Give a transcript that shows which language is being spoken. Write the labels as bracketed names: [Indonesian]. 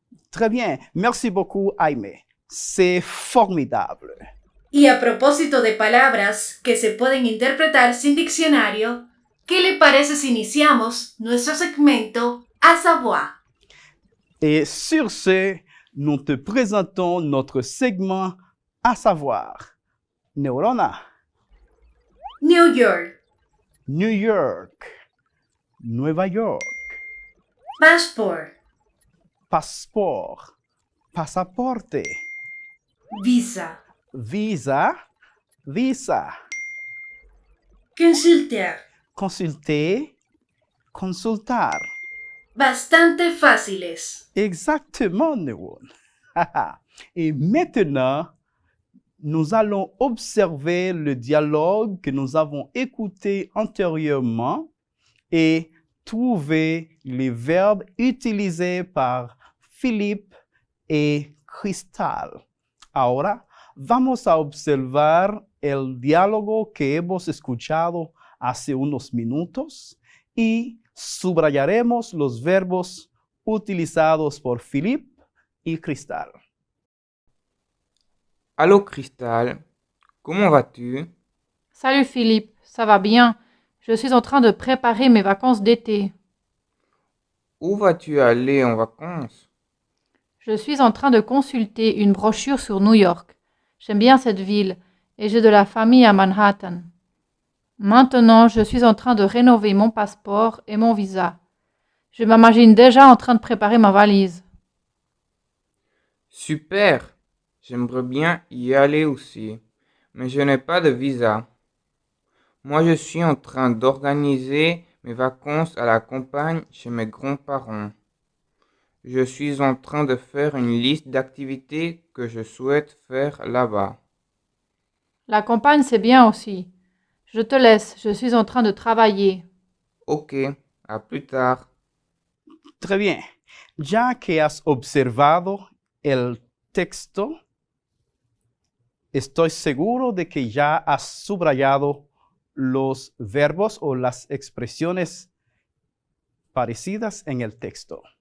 [French] Très bien, merci beaucoup, Aimé. C'est formidable. [Spanish] Y a propósito de palabras que se pueden interpretar sin diccionario, ¿qué le parece si iniciamos nuestro segmento à savoir? [French] Et sur ce, nous te présentons notre segment à savoir. Neurona. New York, [Spanish] New York. Nueva York. [English] passport, [French] Passeport. Pasaporte. visa, Visa. Visa. consulter. Consulter. Consultar. [Spanish] Bastante fáciles. [French] Exactement, Neuron. Et maintenant, nous allons observer le dialogue que nous avons écouté antérieurement et trouver les verbes utilisés par Philippe et Cristal. [Spanish] Ahora vamos a observar el diálogo que hemos escuchado hace unos minutos y subrayaremos los verbos utilizados por Philippe y Cristal. [French] Allô Cristal, comment vas-tu? Salut Philippe, ça va bien. Je suis en train de préparer mes vacances d'été. Où vas-tu aller en vacances? Je suis en train de consulter une brochure sur New York. J'aime bien cette ville et j'ai de la famille à Manhattan. Maintenant, je suis en train de rénover mon passeport et mon visa. Je m'imagine déjà en train de préparer ma valise. Super! J'aimerais bien y aller aussi, mais je n'ai pas de visa. Moi, je suis en train d'organiser mes vacances à la campagne chez mes grands-parents. Je suis en train de faire une liste d'activités que je souhaite faire là-bas. La campagne, c'est bien aussi. Je te laisse, je suis en train de travailler. Ok, a plus tard. Très bien. [Spanish] Ya que has observado el texto, estoy seguro de que ya has subrayado los verbos o las expresiones parecidas en el texto.